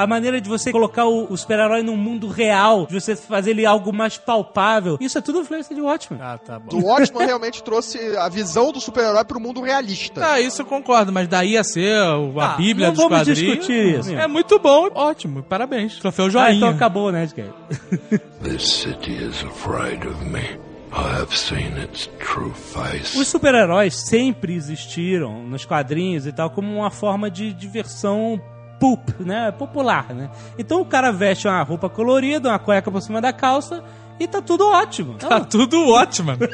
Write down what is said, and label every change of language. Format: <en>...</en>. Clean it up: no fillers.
<pt>A maneira de você colocar o super-herói num mundo real. De você fazer ele algo mais palpável. Isso é tudo influência de Watchmen. Ah, tá bom. Do Watchmen realmente trouxe a visão do super-herói pro mundo realista. Ah, isso eu concordo. Mas daí ia ser a bíblia dos quadrinhos. Não vamos discutir isso. É muito bom. Ótimo. Parabéns. Troféu joinha. Ah, então acabou, né, Edgar?</pt> <en>This city is afraid of me. I have seen its true face.</en> <pt>Os super-heróis sempre existiram nos quadrinhos e tal como uma forma de diversão pulp, né? Popular, né? Então o cara veste uma roupa colorida, uma cueca por cima da calça e tá tudo ótimo. Tá tudo ótimo.</pt>